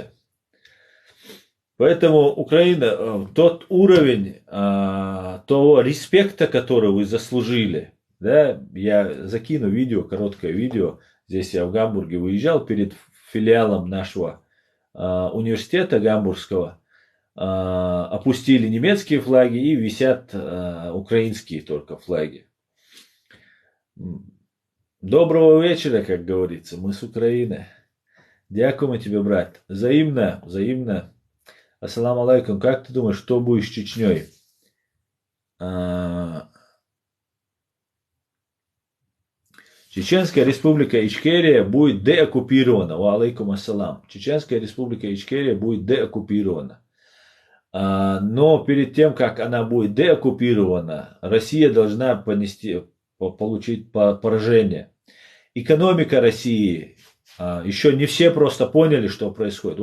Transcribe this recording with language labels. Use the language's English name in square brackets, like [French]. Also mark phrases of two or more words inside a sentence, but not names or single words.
[Russian] Поэтому Украина, тот уровень того респекта, который вы заслужили, да, я закину видео, короткое видео, здесь я в Гамбурге выезжал перед филиалом нашего университета гамбургского, опустили немецкие флаги и висят украинские только флаги. Доброго вечера, как говорится, мы с Украины. Дякуем тебе, брат. Взаимно, взаимно. [Arabic] السلام عليكم. [Russian] Как ты думаешь, что будет с Чечней? Чеченская республика Ичкерия будет деоккупирована. [Arabic] و عليكم السلام. [Russian] Чеченская республика Ичкерия будет деоккупирована. Но перед тем, как она будет деоккупирована, Россия должна получить поражение. Экономика России, еще не все просто поняли, что происходит.